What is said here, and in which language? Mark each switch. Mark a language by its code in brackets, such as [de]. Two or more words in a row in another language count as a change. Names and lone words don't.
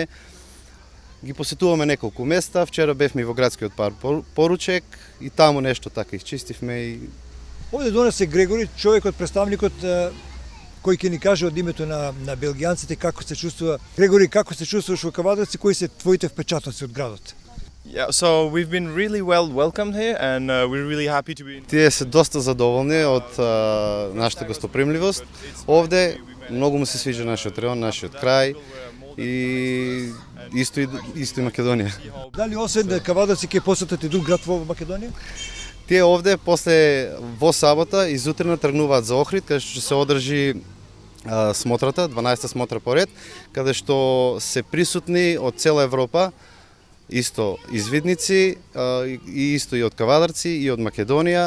[mk] Ги посетуваме неколку места, вчера бевме и во градскиот парк Поручек и таму нешто така изчистивме и... Овде до нас е Грегори, човекот, представникот кој ќе ни каже од името на белгијанците како се чувствува. Грегори, како се чувствуваш во Кавадарци, кои се твоите впечатоци од градот? [en] Yeah, so we've been really well welcomed here and we're really happy to be. [mk] Тие се доста задоволни од нашата гостопримливост. Овде многу му се свиѓа нашиот район, нашиот крај и исто и Македонија. Дали освен Кавадарци ќе посетат и друг град во Македонија? Тие овде после во сабота изутрина тргнуваат за Охрид, каде што ќе се одржи смотрата, 12-та смотра поред, каде што се присутни од цела Европа, исто извидници и исто и од Кавадарци и од Македонија.